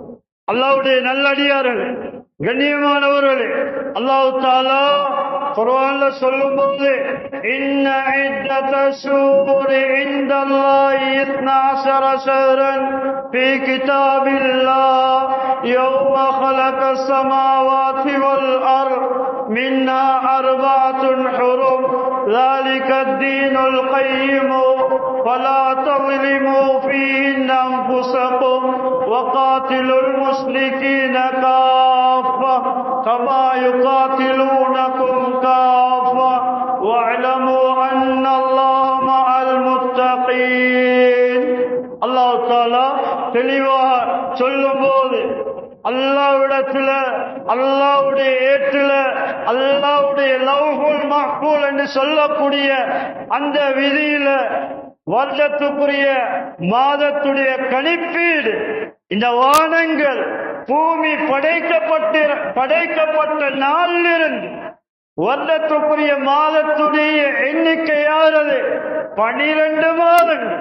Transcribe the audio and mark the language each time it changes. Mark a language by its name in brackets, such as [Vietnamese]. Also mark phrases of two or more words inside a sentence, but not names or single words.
[Tamil] அல்லாஹ்வுடைய நல்லடியார்களே, கண்ணியமானவர்களே, அல்லாஹ் தஆலா குர்ஆன்ல சொல்லும்போது [Arabic] إن عدة الشهور عند الله 12 شهرا في كتاب الله يوم خلقஸ் ஸமாவாதி والأرض منها أربعة حرم ذلك الدين القيم فلا تظلموا فيهن أنفسكم وقاتلوا المشركين كافة كما يقاتلونكم كافة واعلموا أن الله مع المتقين. الله تعالى [Tamil] தெளிவாக சொல்லும்போது அல்லாஹ்விடத்துல அல்லாஹ்வுடைய ஏற்றுல அல்லாஹ்வுடைய லவ்ஹுல் மஹ்ஃபூல் என்று சொல்லக்கூடிய அந்த விதியில வருடத்துக்குரிய மாதத்துடைய கணிப்பீடு இந்த வானங்கள் பூமி படைக்கப்பட்ட நாளிலிருந்து வருடத்துக்குரிய மாதத்துடைய எண்ணிக்கையானது 12 மாதங்கள்.